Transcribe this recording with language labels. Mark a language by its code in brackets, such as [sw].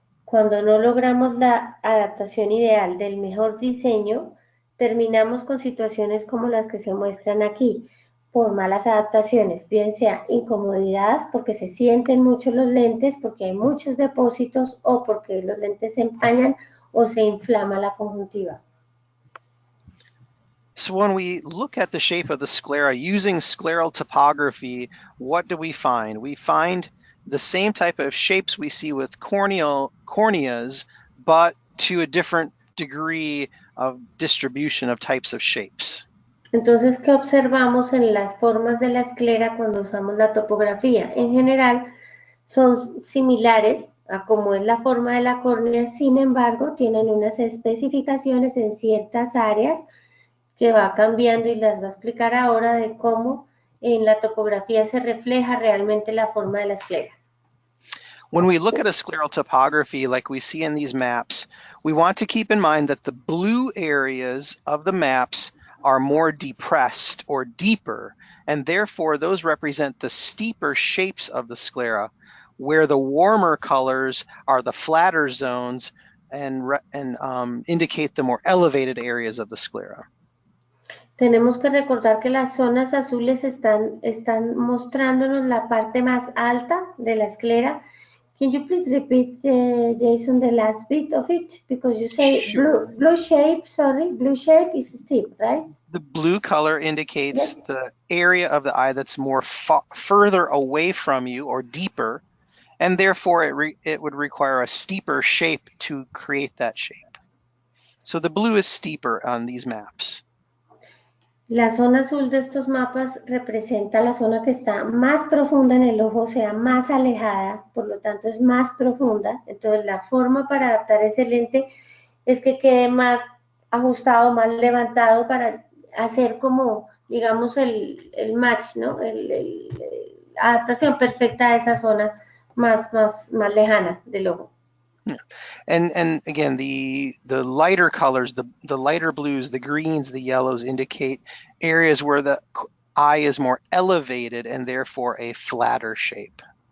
[es] Cuando no logramos la adaptación ideal del mejor diseño, terminamos con situaciones como las que se muestran aquí, por malas adaptaciones, bien sea incomodidad, porque se sienten mucho los lentes, porque hay muchos depósitos o porque los lentes se empañan o se inflama la conjuntiva. [en] So when we look at the shape of the sclera using scleral topography, what do we find? We find the same type of shapes we see with corneas, but to a different degree of distribution of types of shapes. [es] Entonces, ¿qué observamos en las formas de la esclera cuando usamos la topografía? En general, son similares a cómo es la forma de la córnea, sin embargo, tienen unas especificaciones en ciertas áreas que va cambiando y las va a explicar ahora de cómo en la topografía se refleja realmente la forma de la esclera. [en] When we look at a scleral topography like we see in these maps, we want to keep in mind that the blue areas of the maps are more depressed or deeper, and therefore those represent the steeper shapes of the sclera, where the warmer colors are the flatter zones and indicate the more elevated areas of the sclera. [es] Tenemos que recordar que las zonas azules están mostrándonos la parte más alta de la esclera, [en] Can you please repeat, Jason, the last bit of it? Because you say Sure. blue shape, sorry, blue shape is steep, right? The blue color indicates Yes. the area of the eye that's more further away from you or deeper, and therefore it would require a steeper shape to create that shape. So the blue is steeper on these maps. [es] La zona azul de estos mapas representa la zona que está más profunda en el ojo, o sea, más alejada, por lo tanto es más profunda. Entonces la forma para adaptar ese lente es que quede más ajustado, más levantado para hacer como, digamos, el match, ¿no? La adaptación perfecta a esa zona más lejana del ojo. [en] Yeah. And again, the lighter colors, the lighter blues, the greens, the yellows indicate areas where the eye is more elevated and therefore a flatter shape.